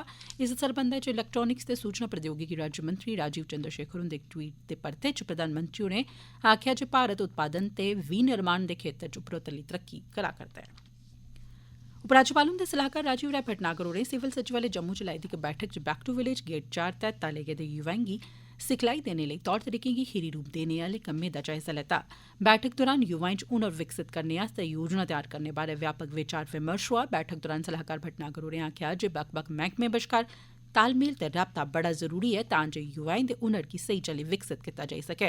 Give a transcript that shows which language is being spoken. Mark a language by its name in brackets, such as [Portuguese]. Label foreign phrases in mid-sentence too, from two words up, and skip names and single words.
[Dogri] इस सरबंधै च इलैक्ट्रानिक्स ते सूचना प्रौद्योगिकी राज्यमंत्री राजीव चंद्रशेखर हुंदे इक ट्वीट दे परते च प्रधानमंत्री होरें आखेआ जे भारत उत्पादन ते विनिर्माण दे खेत्तर च उपरोतली तरक्की करा करदा ऐ। उपराज्यपाल हुंदे सलाहकार राजीव राय भटनागर होरें सिविल सचिवालय जम्मू च लाई दी इक बैठक च बैक टू विलेज गेट 4 तैह्त ताले गेदे युवाएं गी सिखलाई देने लेई तौर तरीकें गी खीरी रूप देने आह्ले कम्में दा जायजा लैता। बैठक दौरान युवाएं च हुनर विकसित करने आस्तै योजना तैयार करने बारै व्यापक विचार विमर्श होआ। बैठक दौरान सलाहकार भटनागर होरें आखेआ जे बक्ख बक्ख मैह्कमें बश्कार तालमेल ते राबता बड़ा जरूरी ऐ तां जे युवाएं दे हुनर गी सही चाल्ली विकसित कीता जाई सकै।